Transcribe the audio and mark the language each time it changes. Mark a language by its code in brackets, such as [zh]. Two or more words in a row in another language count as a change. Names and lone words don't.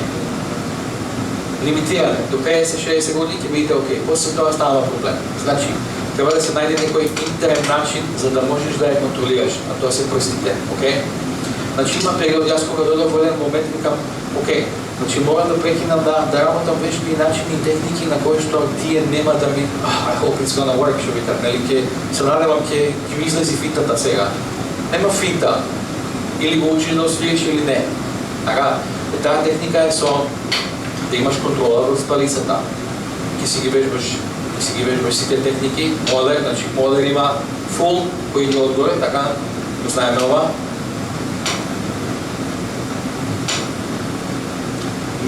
[mk] Лимитиране, до 50-60 години ќе бидете окей, после тоа става проблем. Значи, треба да се најде некој интерен начин за да можеш да ја контролираш, а тоа се прстите, окей? Значи има период, јас кога додов во еден момент викам, окей, значи морам да прекинам да работам вешби начини и техники на кои што тие нема да ми, [en] I hope it's gonna work, [mk] што викам, нели, ќе се надевам ќе ми излези финтата сега. Нема финта, или го учиш да освиеш или не. Така, таа техника е со да имаш контрола врз палицата. Ќе си ги вежбаш сите техники, Моелер, значи Моелер има фул кој иде одгоре, така, го знаеме ова.